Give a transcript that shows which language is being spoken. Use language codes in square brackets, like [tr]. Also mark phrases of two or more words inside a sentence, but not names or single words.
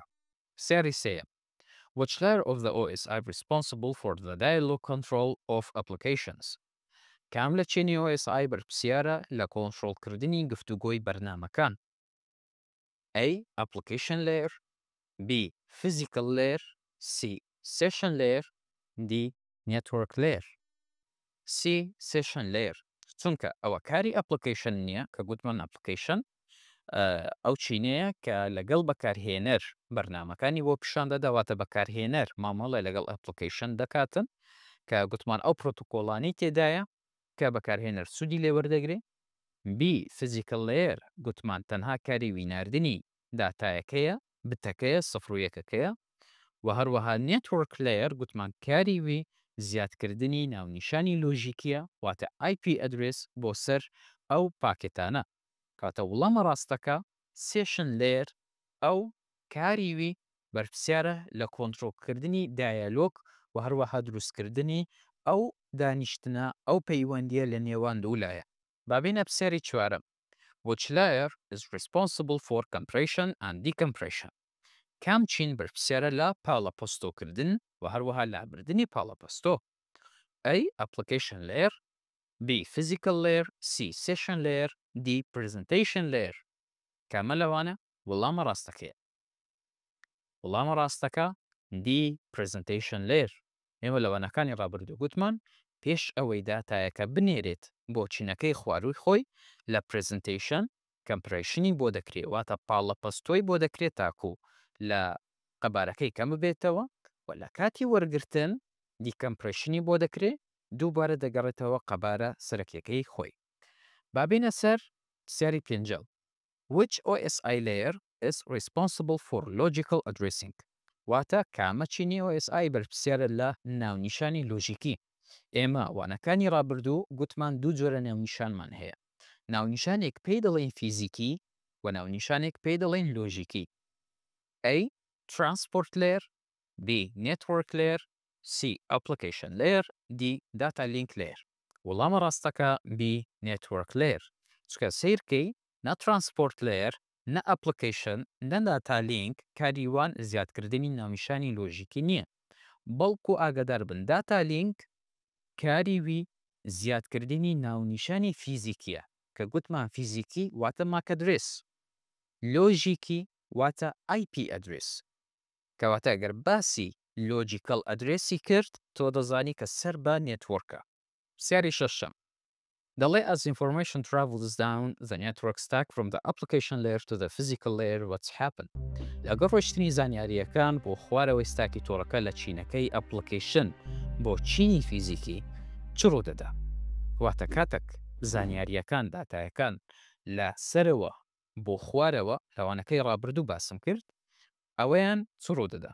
[ckb] سێری سێیەم. [en] Which layer of the OSI responsible for the dialogue control of applications؟ [ckb] کام لە چینی OSI بەرپرسیارە لە کۆنتڕۆڵکردنی گفتوگۆی بەرنامەکان؟ [en] A. Application layer، B. Physical layer، C. Session layer، D. Network layer. C. Session layer، [ckb] چونکە ئەوە کاری ئەپلیکیشن نییە کە گوتمان ئەپلیکیشن ئەو چینەیە کە لەگەڵ بەکارهێنەر بەرنامەکانی بۆ پیشان دەداواتە بەکارهێنەر مامەڵێ لەگەڵ ئەپلیکیشن دەکاتن کە گوتمان ئەو پرۆتۆکۆڵانی تێدایە کە بەکارهێنەر سوودی لێوەردەگرێ. [en] B. Physical layer، [ckb] گوتمان تەنها کاری ویناردنی داتایەکەیە، بتەکەیە، سەفر و یەکەکەیە. و هەروەها نێتوەرک layer گوتمان کاری وی زیادکردنی ناونیشانی لۆژیکیە، واتە IP ئەدرێس بۆ سەر ئەو پاکێتانە. کاتە وڵامە ڕاستەکە [en] session layer [ckb] ئەو کاریوی بەرپرسیارە لە کۆنتڕۆڵکردنی دایالۆگ و هەروەها دروستکردنی ئەو دانیشتنە ئەو پەیوەندیە لە نێوان دوو لایە. بابینە پرسیاری چوارم. [en] Which layer is responsible for compression and decompression؟ [ckb] کام چین بەرپرسیارە لە پاڵەپۆستۆکردن و هەروەها لابردنی پاڵەپۆستۆ؟ [en] A. Application layer B. Physical layer C. Session layer D. Presentation layer [ckb] کامە لەوانە وەڵامە ڕاستەکەیە. وەڵامە ڕاستەکە D. [en] Presentation layer. [ckb] ئێمە لەوانەکانی ڕابردوو گوتمان پێش ئەوەی داتایەکە بنێرێت بۆ چینەکەی خوارووی خۆی لە presentation کەمپرێشنی بۆ دەکرێت واتە پاڵەپەستۆی بۆ دەکرێت تاکو لە قەبارەکەی کەم ببێتەوە و لە کاتی وەرگرتن دیکەمپرێشنی بۆ دەکرێت دووبارە دەگەڕێتەوە قەبارە سەرەکیەکەی خۆی. بابینە سەر سیاری پێنجەڵ. [en] Which OSI layer is responsible for logical addressing؟ [ckb] واتە کامە چینی OSI بەرپرسیارە لە ناونیشانی لۆژیکی. ئێمە وانەکانی ڕابردوو گوتمان دوو جۆرە ناونیشانمان هەیە. ناونیشانێک پێی دەڵێن فیزیکی و ناونیشانێک پێی دەڵێن لۆژیکی. [en] A. Transport layer B. Network layer C. Application layer D. Data link layer. [ckb] وەڵامە ڕاستەکە B. [en] Network layer. [ckb] چکە سیرکەی نە [en] transport layer [ckb] نە application نە [en] data link [ckb] کاریوان زیادکردنی ناونیشانی لۆژیکی نییە. بەڵکو ئاگادار بن [en] data link [ckb] کاریوی زیادکردنی ناونیشانی فیزیکیە کە گوتمان فیزیکی واتە [en] MAC address. [ckb] لۆژیکی واتە [en] IP address. [ckb] کەواتە ئەگەر باسی لۆجیکەل ئەدرێسی کرد تۆ دەزانی کە سەر بە نێتوەرکە. سیاری شەشەم. دەڵێ [en] as information travels down the network stack from the application layer to the physical layer what's happened؟ [ckb] لەگەڵ ڕۆیشتنی زانیاریەکان بۆ خوارەوەی ستاکی تۆڕەکە لە چینەکەی ئەپلیکیشن بۆ چینی فیزیکی چ ڕوو دەدا؟ واتە کاتێک زانیاریەکان داتایەکان لە سەرەوە بۆ خوارەوە لەوانەکەی ڕابردوو باسم کرد ئەوەیان چ ڕوو دەدا؟